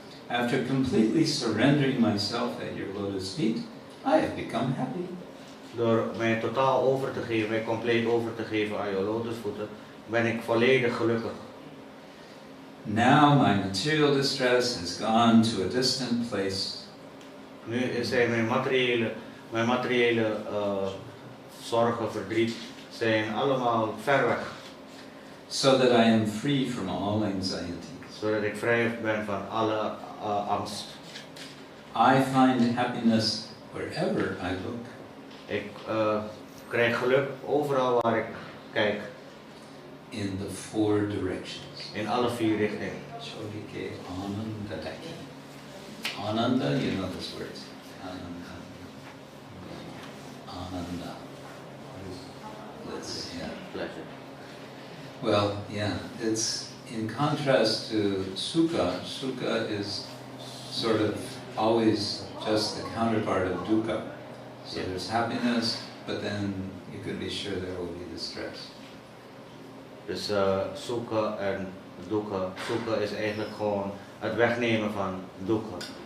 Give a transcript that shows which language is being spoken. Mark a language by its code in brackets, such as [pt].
[en] After completely surrendering myself at your lotus feet, I have become happy. [nl] Door mij totaal over te geven, mij compleet over te geven aan jouw lotusvoeten, ben ik volledig gelukkig. [en] Now my material distress has gone to a distant place. [nl] Nu zijn mijn materiële zorgen, verdriet, zijn allemaal ver weg. [en] So that I am free from all anxiety. [nl] Zodat ik vrij ben van alle angst. [en] I find happiness wherever I look. [nl] Ik krijg geluk overal waar ik kijk. [en] In the 4 directions. [nl] In alle 4 richtingen. [bn] Chodike Ananda Daki. [en] Ananda, you know this word. Ananda. Ananda. Bliss, yeah. Pleasure. Well, yeah, it's in contrast to Sukha. Sukha is sort of always just the counterpart of dukkha. So there's happiness, but then you could be sure there will be distress. [nl] Dus sukha en dukkha. Sukha is eigenlijk gewoon het wegnemen van dukkha.